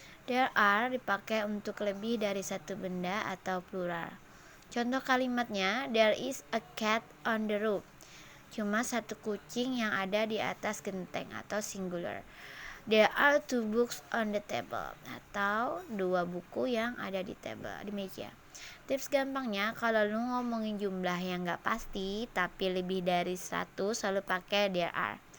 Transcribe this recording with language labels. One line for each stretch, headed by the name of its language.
Indonesian: There are dipakai untuk lebih dari satu benda atau plural. Contoh kalimatnya,
English: there is a cat on the roof.
Indonesian: Cuma satu kucing yang ada di atas genteng atau singular.
English: There are 2 books on the table,
Indonesian: atau 2 buku yang ada di meja. Tips gampangnya, kalau lu ngomongin jumlah yang gak pasti tapi lebih dari 100, selalu pakai there are.